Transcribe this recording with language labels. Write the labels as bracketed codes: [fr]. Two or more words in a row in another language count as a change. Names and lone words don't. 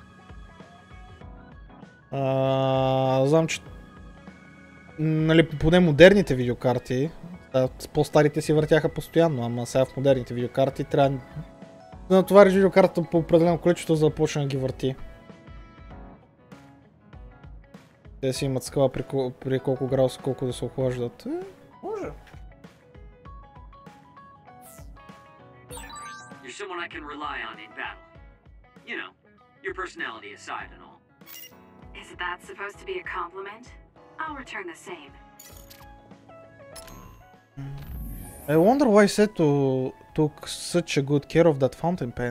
[bg] Знам, че нали, поне модерните видеокарти, по-старите си въртяха постоянно, ама сега в модерните видеокарти трябва да натовариш видеокартата по определено количество, за да почне да ги върти. Те си имат скала при колко градуса, колко да се охлаждат. Може. [en] You're someone I can rely on in battle. You know, your personality aside and all. Is that supposed to be a compliment? I'll return the same. I wonder why Seto took such a good care of that fountain pen.